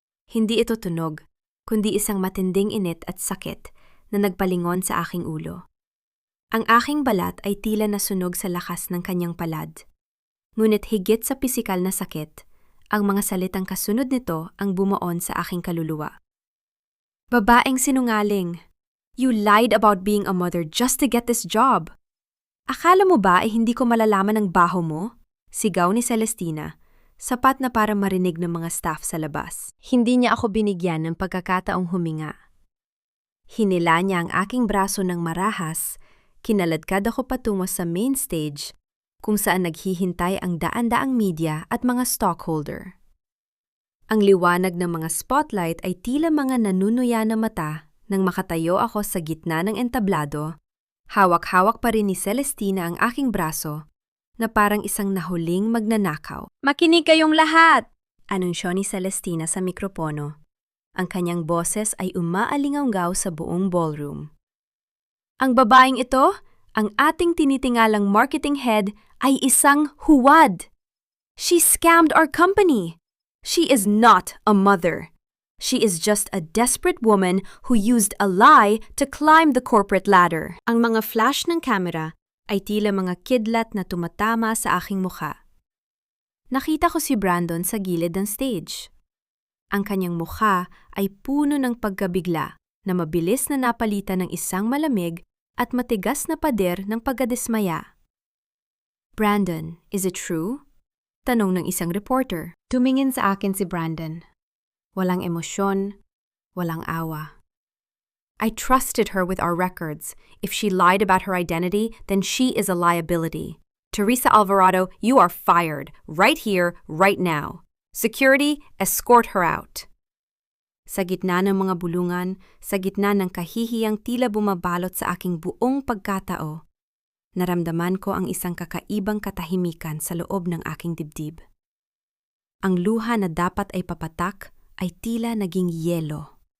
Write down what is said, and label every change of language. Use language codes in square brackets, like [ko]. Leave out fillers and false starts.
[tl] Hindi ito tunog, kundi isang matinding init at sakit na nagpalingon sa aking ulo. Ang aking balat ay tila nasunog sa lakas ng kanyang palad. Ngunit higit sa pisikal na sakit, ang mga salitang kasunod nito ang bumuon sa aking kaluluwa. "Babaeng sinungaling! [en] You lied about being a mother just to get this job. [tl] Akala mo ba ay hindi ko malalaman ang baho mo?" Sigaw ni Celestina, sapat na para marinig ng mga staff sa labas. Hindi niya ako binigyan ng pagkakataong huminga. Hinila niya ang aking braso ng marahas, kinaladkad ako patungo sa main stage kung saan naghihintay ang daan-daang media at mga stockholder. Ang liwanag ng mga spotlight ay tila mga nanunuya na mata nang makatayo ako sa gitna ng entablado. Hawak-hawak pa rin ni Celestina ang aking braso na parang isang nahuling magnanakaw. "Makinig kayong lahat!" anunsyo ni Celestina sa mikropono. Ang kanyang boses ay umaalinganggaw sa buong ballroom. "Ang babaeng ito, ang ating tinitingalang marketing head, ay isang huwad. [en] She scammed our company. She is not a mother. She is just a desperate woman who used a lie to climb the corporate ladder." [tl] Ang mga flash ng camera ay tila mga kidlat na tumatama sa aking mukha. Nakita ko si Brandon sa gilid ng stage. Ang kanyang mukha ay puno ng pagkabigla na mabilis na napalitan ng isang malamig at matigas na pader ng pagkadismaya. "Brandon, [en] is it true?" [tl] tanong ng isang reporter. Tumingin sa akin si Brandon. Walang emosyon, walang awa. [en] "I trusted her with our records. If she lied about her identity, then she is a liability. Teresa Alvarado, you are fired, right here, right now. Security, escort her out." [tl] Sa gitna ng mga bulungan, sa gitna ng kahihiyang tila bumabalot sa aking buong pagkatao, naramdaman ko ang isang kakaibang katahimikan sa loob ng aking dibdib. Ang luha na dapat ay papatak ay tila naging yelo.